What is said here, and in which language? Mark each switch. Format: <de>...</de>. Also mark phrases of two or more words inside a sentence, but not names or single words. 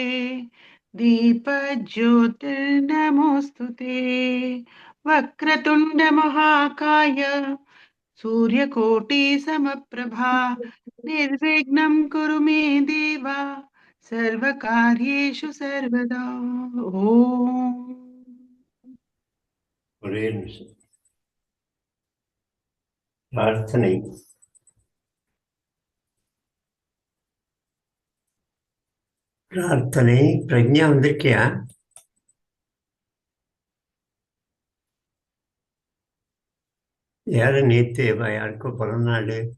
<sa>दीपज्योतिर्नमोऽस्तु ते। वक्रतुण्डमहाकाय सूर्यकोटिसमप्रभा निर्विघ्नं कुरु मे देव सर्वकार्येषु सर्वदा। ओम</sa> <ta>ஒரே நிமிஷம். பிரார்த்தனை. பிரார்த்தனை. பிரக்ஞா வந்திருக்கியா? யாரு நேத்து யாருக்கோ பிறந்தநாள்?</ta>